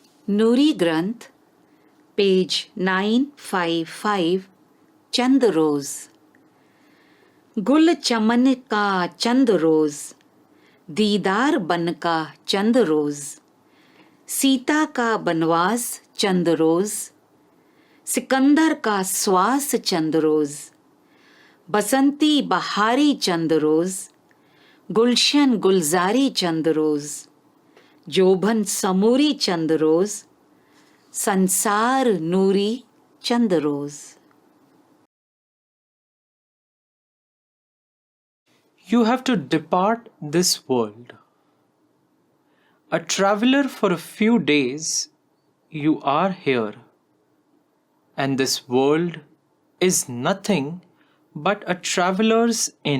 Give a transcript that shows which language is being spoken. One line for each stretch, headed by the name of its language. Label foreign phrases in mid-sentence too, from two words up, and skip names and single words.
Hindi: नूरी ग्रंथ, पेज 955, चंद रोज। गुल चमन का चंद रोज, दीदार बन का चंद रोज, सीता का बनवास चंद रोज, सिकंदर का श्वास चंद रोज, बसंती बहारी चंद रोज, गुलशन गुलजारी चंद रोज, जोभन समूरी चंद रोज, संसार नूरी चंद रोज।
English: You have to depart this world. A traveler for a few days, you are here. And this world is nothing but a traveler's inn.